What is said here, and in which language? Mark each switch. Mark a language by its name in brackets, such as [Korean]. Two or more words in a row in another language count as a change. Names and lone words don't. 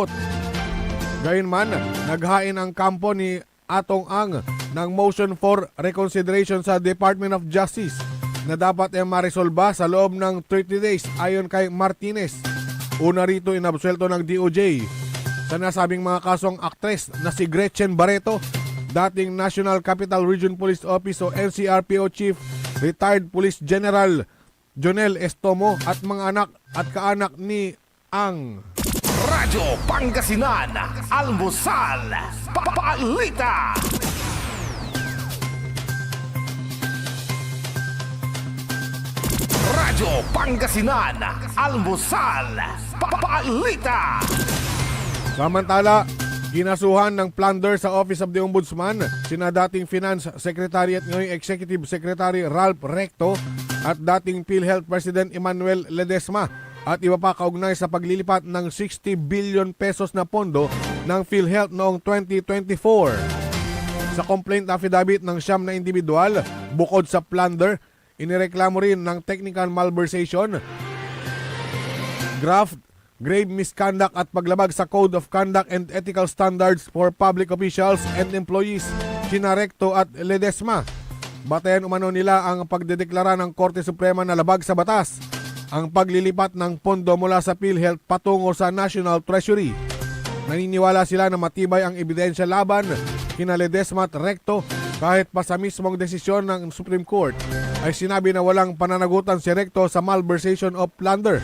[Filipino] Gayunman, naghain ang kampo ni Atong Ang ng [English] motion for reconsideration [Filipino] sa Department of Justice na dapat ay maresolba sa loob ng 30 days ayon kay Martinez. Una rito inabsuelto ng DOJ sa nasabing mga kasong aktres na si Gretchen Barreto, dating National Capital Region Police Office o NCRPO Chief, retired Police General Jonel Estomo at mga anak at kaanak ni Ang. Radyo Pangasinan, Almusal, Papalita. Radyo Pangasinan, Almusal, Papalita. Samantala, ginasuhan ng plunder sa Office of the Ombudsman sina dating Finance Secretary at ngayong Executive Secretary Ralph Recto at dating PhilHealth President Emmanuel Ledesma at iba pa kaugnay sa paglilipat ng 60 [English] billion pesos [Filipino] na pondo ng PhilHealth noong 2024. Sa [English] complaint affidavit [Filipino] ng siyam na individual, bukod sa plunder, inireklamo rin ng [English] technical malversation, [Filipino] graft, [English] grave misconduct [Filipino] at paglabag sa Code of Conduct and Ethical Standards for Public Officials and Employees, sina Recto at Ledesma. Batayan umano nila ang pagdedeklara ng Korte Suprema na labag sa batas ang paglilipat ng pondo mula sa PhilHealth patungo sa National Treasury. Naniniwala sila na matibay ang ebidensya laban kina Ledesma at Recto kahit pa sa mismong desisyon ng Supreme Court ay sinabi na walang pananagutan si Recto sa [English] malversation of plunder.